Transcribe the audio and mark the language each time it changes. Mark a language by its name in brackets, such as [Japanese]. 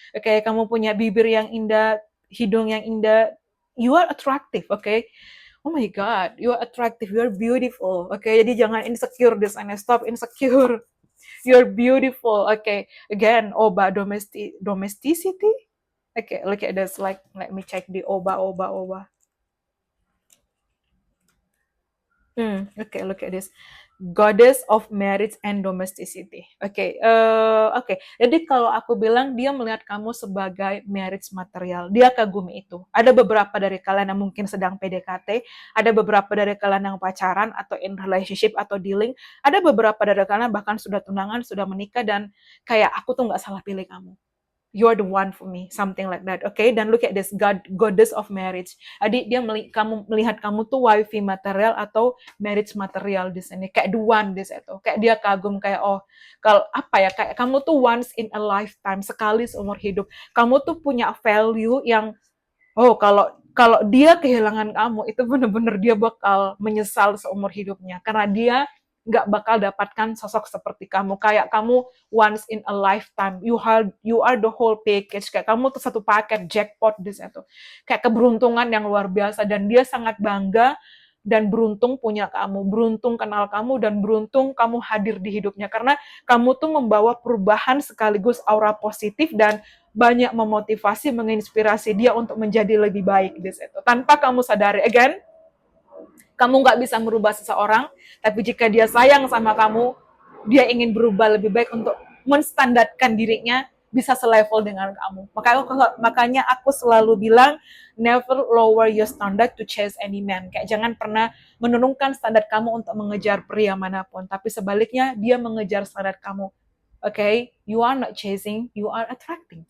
[Indonesian] Oke, kamu punya bibir yang indah, hidung yang indah. [English] You are attractive, oke? Oh my God, you are attractive, you are beautiful. [Indonesian] Oke, jadi jangan insecure di sana. [English] Stop insecure. You're beautiful. Okay. Again, Oba domesticity. Okay, look at this. Like, let me check the Oba. Okay, look at this. Goddess of marriage and domesticity. [Indonesian] Oke, oke. Jadi kalau aku bilang dia melihat kamu sebagai marriage material, dia kagumi itu. Ada beberapa dari kalian yang mungkin sedang PDKT, ada beberapa dari kalian yang pacaran atau [English] in relationship [Indonesian] atau dealing, ada beberapa dari kalian bahkan sudah tunangan, sudah menikah dan kayak aku tuh nggak salah pilih kamu. [English] You're the one for me, something like that. Okay, [Indonesian] dan [English] look at this goddess of marriage. [Indonesian] Jadi dia kamu melihat kamu tuh wifi material atau marriage material di sini, kayak the one di situ. Kayak dia kagum kayak oh, kalau apa ya, kayak kamu tuh once in a lifetime, sekali seumur hidup. Kamu tuh punya value yang oh, kalau kalau dia kehilangan kamu itu bener-bener dia bakal menyesal seumur hidupnya karena dia nggak bakal dapatkan sosok seperti kamu. Kayak kamu once in a lifetime, [English] you are the whole package. [Indonesian] Kayak kamu tuh satu paket jackpot di situ. Kayak keberuntungan yang luar biasa dan dia sangat bangga dan beruntung punya kamu, beruntung kenal kamu dan beruntung kamu hadir di hidupnya karena kamu tuh membawa perubahan sekaligus aura positif dan banyak memotivasi, menginspirasi dia untuk menjadi lebih baik di situ. Tanpa kamu sadari, again, kamu nggak bisa merubah seseorang, tapi jika dia sayang sama kamu, dia ingin berubah lebih baik untuk menstandarkan dirinya bisa selevel dengan kamu. Makanya aku selalu bilang, [English] never lower your standard to chase any man. [Indonesian] Kayak jangan pernah menurunkan standar kamu untuk mengejar pria manapun, tapi sebaliknya dia mengejar standar kamu. [English] Okay, you are not chasing, you are attracting.